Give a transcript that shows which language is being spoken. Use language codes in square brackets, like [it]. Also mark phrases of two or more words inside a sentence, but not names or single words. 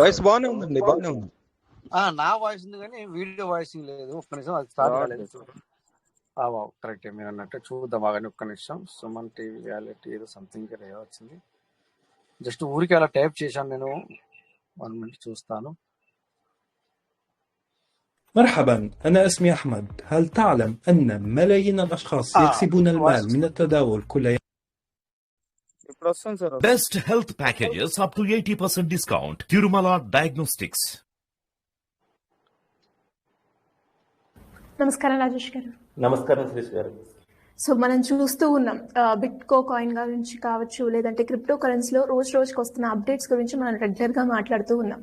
[te] వాయిస్ బాగానే ఉందండి, బాగానే ఉంది. నా వాయిస్ ఉంది కానీ [en] video voicing [te] లేదు. ఒక్క నిమిషం, అది స్టార్ట్ కాలేదు. కరెక్ట్ మీరు అన్నట్టు చూద్దాం బాగానే. ఒక్క నిమిషం. సుమన్ టీవీ రియాలిటీ ఏదో సంథింగ్ వచ్చింది. జస్ట్ ఊరికి అలా టైప్ చేశాను నేను. 1 minute చూస్తాను. [ar] مرحبا، أنا اسمي أحمد. هل تعلم أن ملايين الأشخاص يكسبون المال من التداول كل يوم؟ [en] Best health packages up to 80% discount. Tirumala Diagnostics. [te] నమస్కారం రాజేష్ గారు. నమస్కారం శ్రీష్ గారు. సో మనం చూస్తూ ఉన్నాం బిట్కో కాయిన్ గురించి కావచ్చు, లేదంటే [en] crypto currency [te] రోజుకి వస్తున్న అప్డేట్స్ గురించి మనం రెగ్యులర్ గా మాట్లాడుతూ ఉన్నాం.